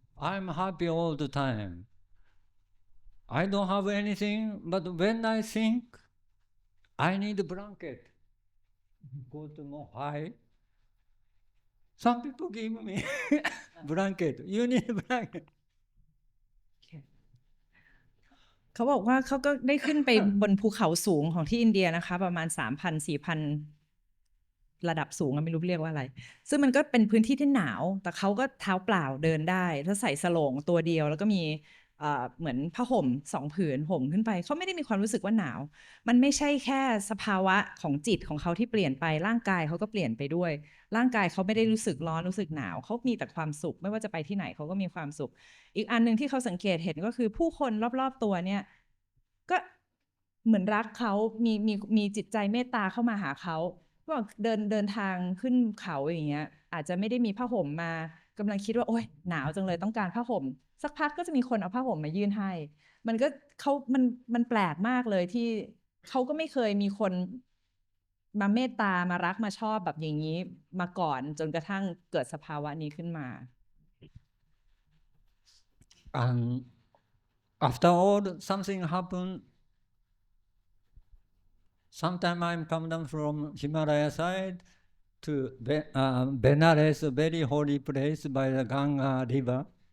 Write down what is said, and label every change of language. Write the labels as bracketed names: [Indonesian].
[English] I'm happy all the time. I don't have anything, but when I think, I need a blanket. Go to more high. Some people give me blanket. You need a blanket. [Thai] เขาบอกว่าเขาก็ได้ขึ้นไปบนภูเขาสูงของที่อินเดียนะคะประมาณ 3,000-4,000 ระดับสูงไม่รู้เรียกว่าอะไรซึ่งมันก็เป็นพื้นที่ที่หนาวแต่เขาก็เท้าเปล่าเดินได้ถ้าใส่สโลงตัวเดียวแล้วก็มี เหมือนผ้าห่ม2 ผืนห่มขึ้นไปเขาไม่ได้มีความรู้สึกว่าหนาว มันไม่ใช่แค่สภาวะของจิตของเขาที่เปลี่ยนไปร่างกายเขาก็เปลี่ยนไปด้วย ร่างกายเขาไม่ได้รู้สึกร้อนรู้สึกหนาวเขามีแต่ความสุขไม่ว่าจะไปที่ไหนเขาก็มีความสุข อีกอันหนึ่งที่เขาสังเกตเห็นก็คือผู้คนรอบๆตัวเนี่ยก็ เหมือนรักเขามีจิตใจเมตตาเข้ามาหาเขาก็เดินทางขึ้นเขาอย่างเงี้ยอาจจะไม่ได้มีผ้าห่มมากำลังคิดว่าโอ๊ยหนาวจังเลยต้องการผ้าห่มสักพักก็จะมีคนเอาผ้าห่มมายื่นให้ มันแปลกมากเลยที่เขาก็ไม่เคยมีคนมาเมตตามารักมาชอบแบบอย่างนี้มาก่อนจนกระทั่งเกิดสภาวะนี้ขึ้นมา [English] And after all, something happened. Sometime I'm come down from Himalaya side to Benares, a very holy place by the Ganga River.